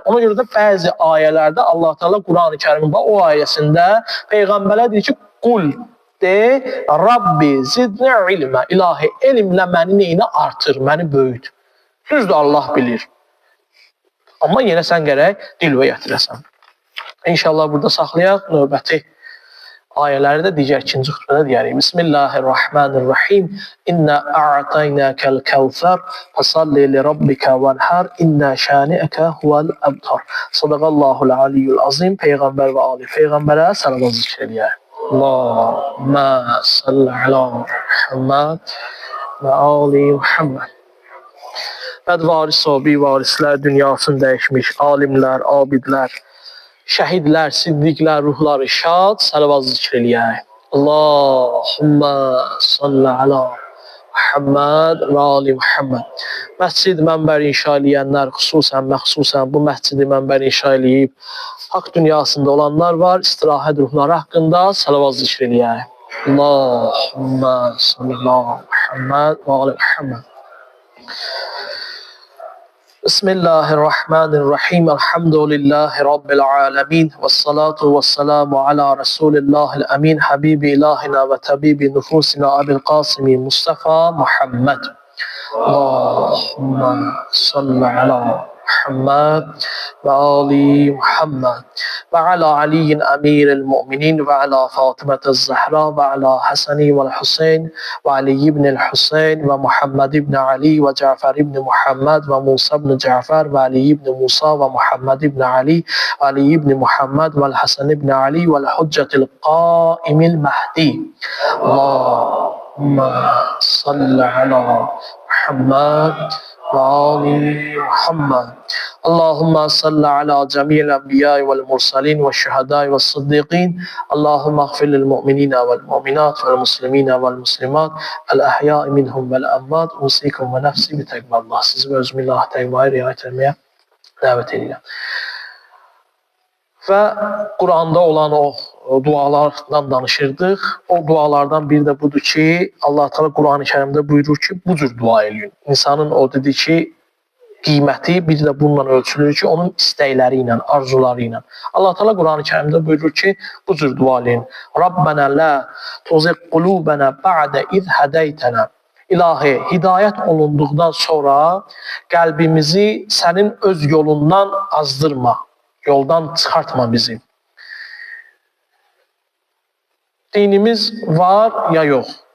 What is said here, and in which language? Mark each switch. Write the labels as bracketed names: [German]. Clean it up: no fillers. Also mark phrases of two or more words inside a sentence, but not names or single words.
[Azerbaijani] Ona görə də bəzi ayələrdə Allah Teala Quran-ı Kərimin o ayəsində Peyğəmbərə deyir ki, qul de, [Arabic] رب زدني علما, [Azerbaijani] ilahi elmlə məni neyini artır, məni böyüt. Düzdür, Allah bilir. Amma yenə sən gərək dilvə gətirəsən. İnşallah burada saxlayaq, növbəti ayələri də digər 2-ci xütbədə deyərik. [Arabic] Bismillahirrahmanirrahim. إنا أعطيناك الكوثر فصل لربك وانحر إن شانئك هو الأبتر. صدق الله العلي العظيم. [Azerbaijani] Peyğəmbər və ali Peyğəmbərə salavat zikr eləyək. [Arabic] اللهم صل على محمد وآل محمد. [Azerbaijani] Bədvaris sahabi varislər dünyasını dəyişmiş alimlər, abidlər, şəhidlər, siddiqlər, ruhları şad, salavat zikr eləyək. [Arabic] اللهم صل على محمد وآل محمد. [Azerbaijani] Məscid mənbər inşa eləyənlər, məxsusən bu məscidi mənbər inşa eləyib, haqq dünyasında olanlar var, istirahət ruhları haqqında salavat zikr eləyək. [Arabic] اللهم صل على محمد وآل محمد. Bismillahirrahmanirrahim. الحمد لله رب العالمين. والصلاة والسلام على رسول الله الأمين. حبيب إلهنا وطبيب نفوسنا أبي القاسم مصطفى محمد. اللهم صل على محمد وآل محمد وعلى علي أمير المؤمنين وعلى فاطمة الزهراء وعلى الحسن والحسين وعلي بن الحسين ومحمد بن علي وجعفر بن محمد وموسى بن جعفر وعلي بن موسى ومحمد بن علي وعلي بن محمد والحسن بن علي والحجة القائم المهدي. اللهم صل على محمد وآل محمد اللهم صل على جميع الأنبياء والمرسلين والشهداء والصديقين اللهم اغفر للمؤمنين والمؤمنات والمسلمين والمسلمات الأحياء منهم والأموات أوصيكم ونفسي بتقوى الله. [Azerbaijani] Sizi və özümü Allah təqvaya riayət etməyə dəvət edirəm. Və Quranda olan o dualardan danışırdıq. O dualardan biri də budur ki, Allah Teala Quran-ı Kərimdə buyurur ki, bu cür dua eləyin. İnsanın o dedi ki, qiyməti bir də bununla ölçülür ki, onun istəkləri ilə, arzuları ilə. Allah Teala Quran-ı Kərimdə buyurur ki, bu cür dua eləyin. [Arabic] ربنا لا تزغ قلوبنا بعد إذ هديتنا. [Azerbaijani] İlahi, hidayət olunduqdan sonra qəlbimizi sənin öz yolundan azdırma. Yoldan çıxartma bizi. Dinimiz var ya yox.